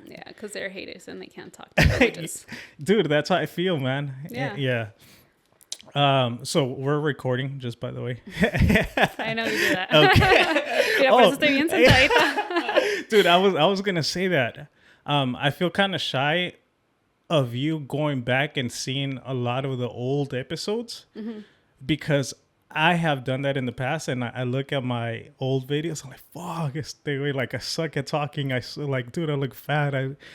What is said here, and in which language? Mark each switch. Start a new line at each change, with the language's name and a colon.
English: Yeah, because they're haters and they can't talk languages. Dude, that's how I feel, man. Yeah. So we're recording, just by the way. I know you do that. Okay.
Spanish: Por eso estoy bien sentadita.
English: Dude, I was going to say that. I feel kind of shy of you going back and seeing a lot of the old episodes because... I have done that in the past, and I look at my old videos. I'm like, fuck, I suck at talking. Like, dude, I look fat.